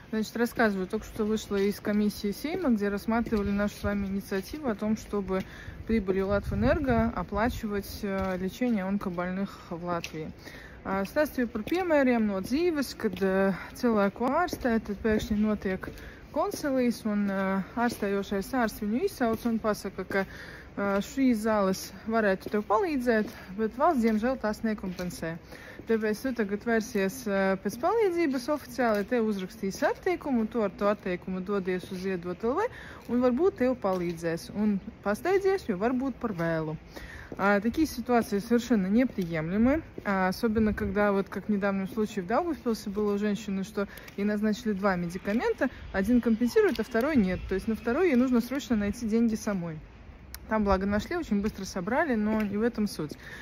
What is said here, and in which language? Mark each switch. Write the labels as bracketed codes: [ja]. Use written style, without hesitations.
[ru] Значит, рассказываю, только что вышла из комиссии Сейма, где рассматривали нашу с вами инициативу о том, чтобы прибылью Латвэнерго оплачивать лечение онкобольных в Латвии. [lv] Stāstīju par piemēriem no dzīves, kad cilvēku ārstē, tad pēkšņi notiek konsilijas un ārstējošais ārsts viņu izsauc un pasaka, ka šīs zāles varētu tev palīdzēt, bet valsts, diemžēl, tās nekompensē. Tāpēc tu tagad vērsies pēc palīdzības oficiāli, tev uzrakstīs atteikumu, tu ar to atteikumu dodies uz Ziedot LV un varbūt tev palīdzēs. Un pasteidzies, jo varbūt par vēlu. [ru] Такие ситуации совершенно неприемлемы, особенно когда, вот как в недавнем случае в Даугавпилсе было у женщины, что ей назначили 2 медикамента, один компенсирует, а второй нет. То есть на второй ей нужно срочно найти деньги самой. Там, благо, нашли, очень быстро собрали, но не в этом суть.